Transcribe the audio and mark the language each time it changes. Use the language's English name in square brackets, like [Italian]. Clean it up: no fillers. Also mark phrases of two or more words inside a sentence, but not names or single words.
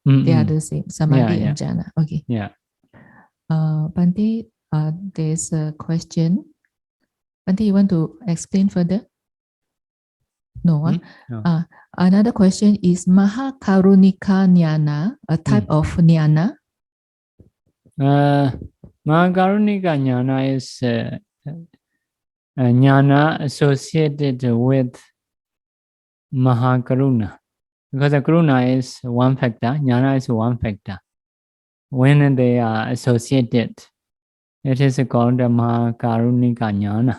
[English] They are the same, samadhi and jhana. Okay. Yeah. Bhante, there's a question. Bhante, you want to explain further? No. No. Another question is [Pali] Mahakarunika jnana, [English] a type of jnana. [Pali] Mahakarunika jnana [English] is jnana associated with Mahakaruna. Because the karuna is one factor, jnana is one factor. When they are associated, it is called the [Pali] Mahakarunika jnana.